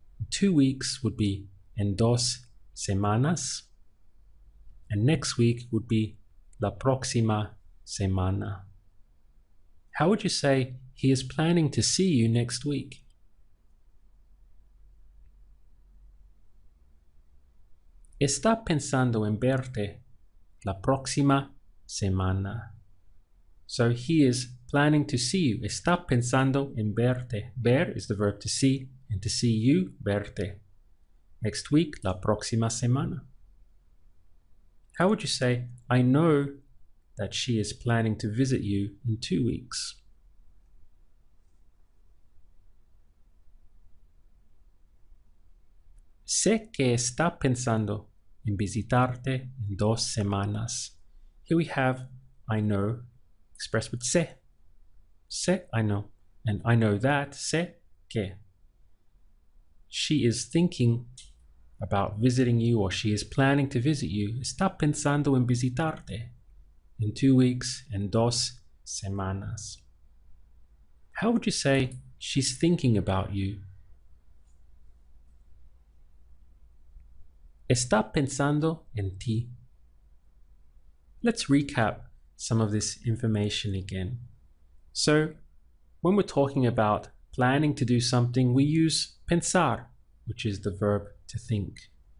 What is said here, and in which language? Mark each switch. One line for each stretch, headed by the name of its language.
English: 2 weeks would be
Spanish: en dos semanas.
English: And next week would be
Spanish: la próxima semana.
English: How would you say he is planning to see you next week?
Spanish: Está pensando en verte la próxima semana.
English: So he is planning to see you.
Spanish: Está pensando en verte.
English: Ver is the verb to see, and to see you, verte. Next week,
Spanish: la próxima semana.
English: How would you say, I know that she is planning to visit you in 2 weeks?
Spanish: Sé que está pensando en visitarte en 2 semanas.
English: Here we have I know expressed with sé. Sé, I know. And I know that,
Spanish: sé que.
English: She is thinking about visiting you, or she is planning to visit you.
Spanish: Está pensando en visitarte
English: in 2 weeks,
Spanish: en 2 semanas.
English: How would you say she's thinking about you?
Spanish: Está pensando en ti.
English: Let's recap some of this information again. So, when we're talking about planning to do something, we use pensar, which is the verb to think.